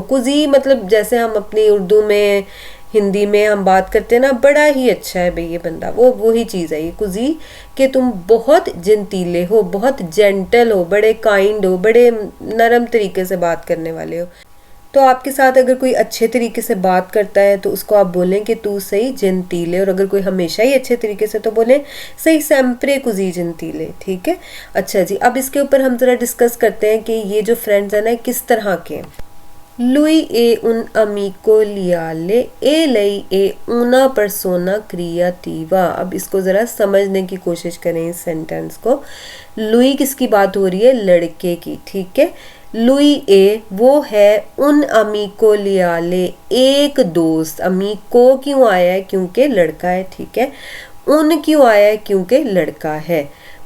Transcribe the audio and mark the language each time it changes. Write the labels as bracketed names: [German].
[Hindi] कुजी मतलब जैसे हम अपनी उर्दू में, हिंदी में हम बात करते हैं ना, बड़ा ही अच्छा है भाई ये बंदा, वो वही चीज़ है ये कुजी, कि तुम बहुत जंतीले हो, बहुत जेंटल हो, बड़े काइंड हो, बड़े नरम तरीके से बात करने वाले हो। तो आपके साथ अगर कोई अच्छे तरीके से बात करता है तो उसको आप बोलें कि तू सही जंतीले, और अगर कोई हमेशा ही अच्छे तरीके से तो बोलें [Italian] सही सेम्परे कुजी जंतीले। [Hindi] ठीक है। अच्छा जी, अब इसके ऊपर हम ज़रा डिस्कस करते हैं कि ये जो फ्रेंड्स हैं ना किस तरह के हैं। [Italian] Lui è un amico leale e lei è una persona creativa। [Hindi] अब इसको ज़रा समझने की कोशिश करें इस सेंटेंस को। लुई किसकी बात हो रही है, लड़के की। ठीक है। लुई ए वो है, [Italian] उन अमीको लियाले [Hindi] एक दोस्त। अमीको क्यों आया है, क्योंकि लड़का है। ठीक है। उन क्यों आया है, क्योंकि लड़का है।